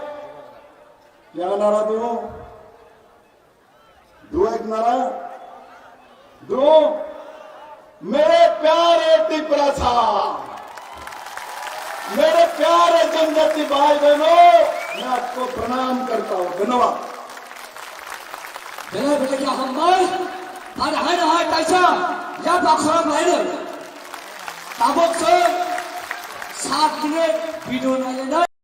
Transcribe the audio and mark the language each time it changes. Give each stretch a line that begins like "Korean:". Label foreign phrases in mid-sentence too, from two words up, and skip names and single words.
Hindi: क्या नारा दूं? दो एक नारा दो। मेरे प्यारे त्रिपुरा साहब, मेरे प्यारे जनजाति भाई बहनों, मैं आपको प्रणाम करता हूं। धन्यवाद। बेले हमर parahai taisa ya bakram haino tabok se 7 minit video na